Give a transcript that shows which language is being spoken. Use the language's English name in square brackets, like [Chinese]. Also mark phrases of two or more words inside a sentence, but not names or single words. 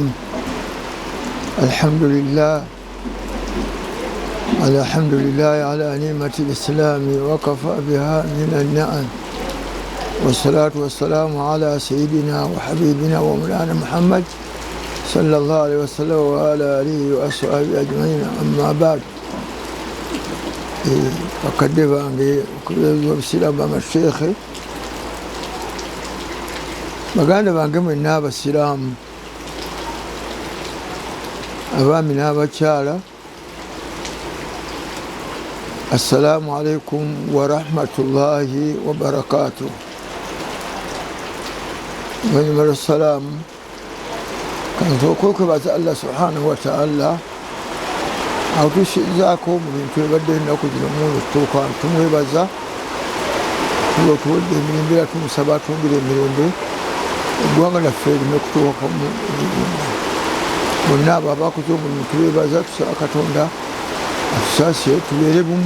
[Arabic] الحمد لله على نعمة الإسلام وكفى بها من النعم، والصلاة والسلام على سيدنا وحبيبنا ومولانا محمد صلى الله عليه وسلم وعلى آله وأصحابه أجمعين. أما بعد، فقد وبسلام الشيخ [Ganda] baganda bange mwenna abasiraamu, abaami n'abakyala, [Arabic] السلام عليكم ورحمة الله وبركاته. [Ganda] Wanyumala salaamu kansooka okwebaza [Arabic] الله سبحانه وتعالى [Ganda] atusizaako mu bintu ebadde ennaku zino munu tutuuka tumwebaza tuba otuwadde emirembe era tumusaba atwongere emirembe eggwanga laffe erime kutuuka bonna abo abakoze omulimu tubeebaza, tusaba Katonda atusaasire tubeere bumu.